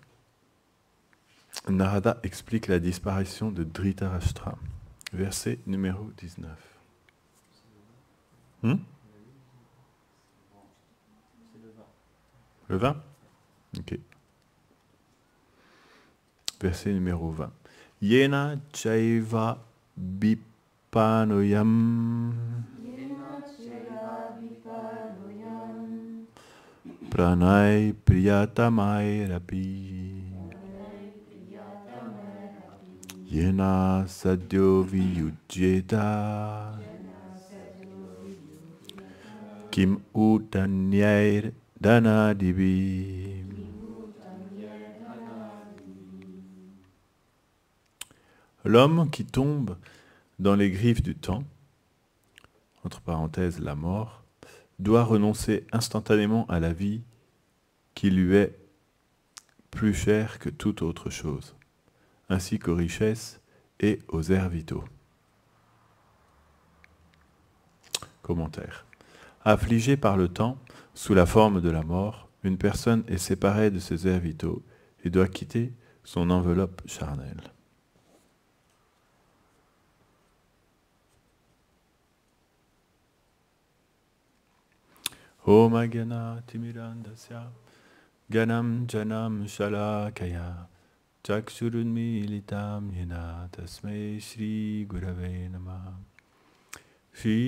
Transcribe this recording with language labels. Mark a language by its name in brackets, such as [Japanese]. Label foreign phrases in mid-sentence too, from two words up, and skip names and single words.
[French] Narada explique la disparition de Dhritarashtra. Verset numéro 19. Le 20? Ok. Verset numéro 20. [Sanskrit] Yena chaiva vipanoyam pranay priyatamay rapi yena sadyo viyujyeta kim utanyair danadivi. [French] L'homme qui tombe dans les griffes du temps, entre parenthèses la mort, doit renoncer instantanément à la vie qui lui est plus chère que toute autre chose, ainsi qu'aux richesses et aux airs vitaux. Commentaire. Affligé par le temps, sous la forme de la mort, une personne est séparée de ses airs vitaux et doit quitter son enveloppe charnelle. [Sanskrit] Om Agana Timirandasya Ganam Janam Shalakaya Chakshurun Militam Yena Tasmai Shri Gurave Namah Shri